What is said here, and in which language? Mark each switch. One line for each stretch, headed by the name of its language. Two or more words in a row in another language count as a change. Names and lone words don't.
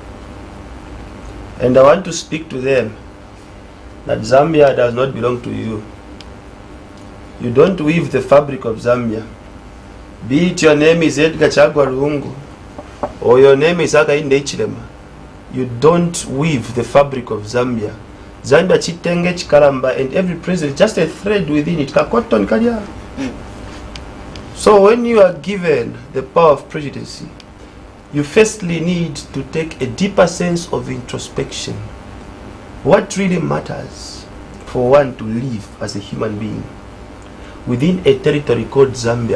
English: And I want to speak to them that Zambia does not belong to you. You don't weave the fabric of Zambia. Be it your name is Edgar Chagwa Lungu or your name is Hakainde Hichilema, you don't weave the fabric of Zambia.
Bemba: Zambia chitenge chikalamba,
English: and every president just a thread within it.
Bemba: Kakoton kalya.
English: So when you are given the power of presidency, you firstly need to take a deeper sense of introspection. What really matters for one to live as a human being within a territory called Zambia?